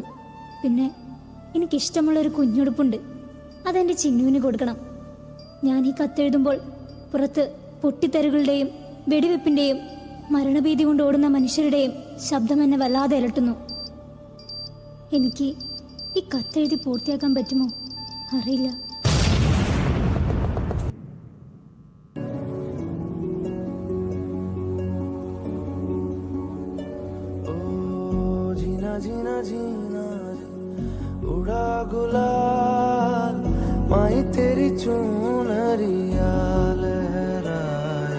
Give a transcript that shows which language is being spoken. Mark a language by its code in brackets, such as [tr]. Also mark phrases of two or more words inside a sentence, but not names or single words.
[ml] പിന്നെ എനിക്കിഷ്ടമുള്ളൊരു കുഞ്ഞുടുപ്പുണ്ട്, അതെൻ്റെ ചിന്നുവിന് കൊടുക്കണം. ഞാൻ ഈ കത്തെഴുതുമ്പോൾ പുറത്ത് പൊട്ടിത്തെറികളുടെയും വെടിവെപ്പിൻ്റെയും മരണഭീതി കൊണ്ട് ഓടുന്ന മനുഷ്യരുടെയും ശബ്ദം എന്നെ വല്ലാതെ അലട്ടുന്നു. എനിക്ക് ഈ കത്തെഴുതി പൂർത്തിയാക്കാൻ പറ്റുമോ അറിയില്ല. [hi] जीना जीना उड़ा गुलाल माई तेरी चुनरिया लहराए.